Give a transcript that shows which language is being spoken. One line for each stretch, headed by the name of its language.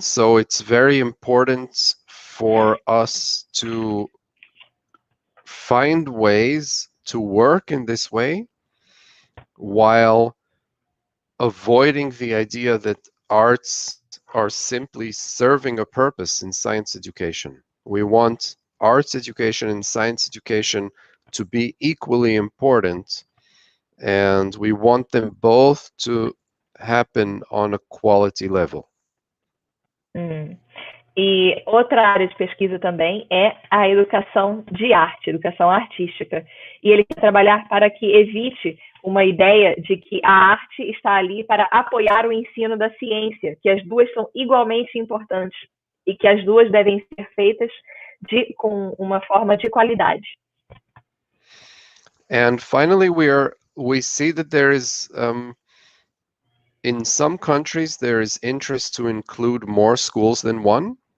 English: So it's very important for us to find ways to work in this way while avoiding the idea that arts are simply serving a purpose in science education. We want arts education and science education to be equally important, and we want them both to happen on a quality level.
Portuguese: E outra área de pesquisa também é a educação de arte, educação artística. E ele quer trabalhar para que evite uma ideia de que a arte está ali para apoiar o ensino da ciência, que as duas são igualmente importantes e que as duas devem ser feitas com uma forma de qualidade.
English: And finally, we see that there is in some countries there is interest to include more schools than one.